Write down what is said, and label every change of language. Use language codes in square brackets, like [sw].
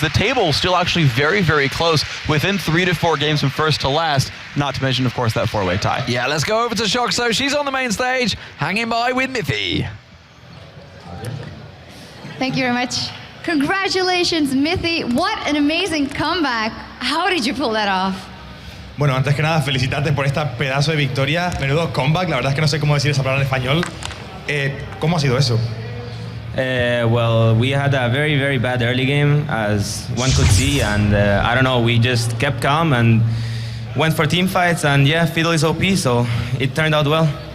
[en] The table is still actually very, very close, within 3 to 4 games from first to last, not to mention, of course, that 4-way tie. Yeah, let's go over to Shoxo. She's on the main stage, hanging by with Mithy. Thank you very much. Congratulations, Mithy. What an amazing comeback. How did you pull that off? [es] Bueno, antes que nada, felicitarte por esta pedazo de victoria. Menudo comeback, la verdad es que no sé cómo decir esa palabra en español. ¿Cómo ha sido eso? [en] Well, we had a very, very bad early game, as one could see, and I don't know, we just kept calm and went for team fights, and yeah, Fiddle is OP, so it turned out well.